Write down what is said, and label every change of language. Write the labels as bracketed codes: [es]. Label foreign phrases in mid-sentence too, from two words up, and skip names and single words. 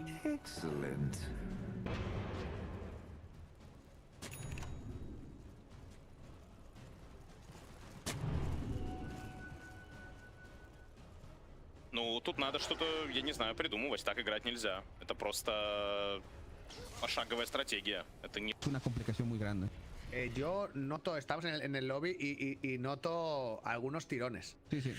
[en] Excellent. [ru] Ну, тут надо что-то, я не знаю, придумывать. Так играть нельзя. Это просто пошаговая стратегия. Это не... [es] Una complicación muy grande. yo noto, estamos en el lobby y noto algunos tirones. Sí, sí.